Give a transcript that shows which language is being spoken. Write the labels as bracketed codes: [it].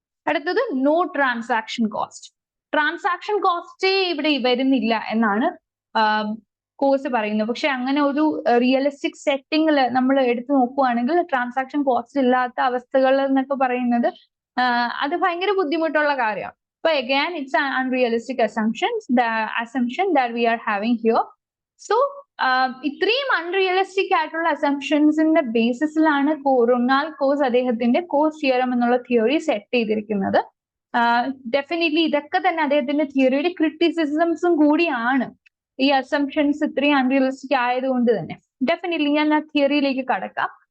[ml] അടുത്തത് no transaction cost. Transaction cost ഇവിടെ വരുന്നില്ല എന്നാണ് കോഴ്സ് പറയുന്നത്. പക്ഷെ അങ്ങനെ ഒരു റിയലിസ്റ്റിക് സെറ്റിംഗിൽ നമ്മൾ എടുത്തു നോക്കുകയാണെങ്കിൽ ട്രാൻസാക്ഷൻ കോസ്റ്റ് ഇല്ലാത്ത അവസ്ഥകൾ എന്നൊക്കെ പറയുന്നത് അത് ഭയങ്കര ബുദ്ധിമുട്ടുള്ള കാര്യമാണ്. [en] But again, it's an unrealistic assumption that we are having here. [ml] So, ഇത്രയും അൺറിയലിസ്റ്റിക് ആയിട്ടുള്ള അസംഷൻസിന്റെ ബേസിസിലാണ് റൊണാൾഡ് കോസ് അദ്ദേഹത്തിന്റെ കോസ് തിയറം എന്നുള്ള തിയറി സെറ്റ് ചെയ്തിരിക്കുന്നത്. ഡെഫിനറ്റ്ലി ഇതൊക്കെ തന്നെ അദ്ദേഹത്തിന്റെ തിയറിയുടെ ക്രിറ്റിസിസംസും കൂടിയാണ്. ഈ അസംഷൻസ് ഇത്രയും അൺറിയലിസ്റ്റിക് ആയതുകൊണ്ട് തന്നെ ഡെഫിനറ്റ്ലി ഞാൻ ആ തിയറിയിലേക്ക് കടക്കാം.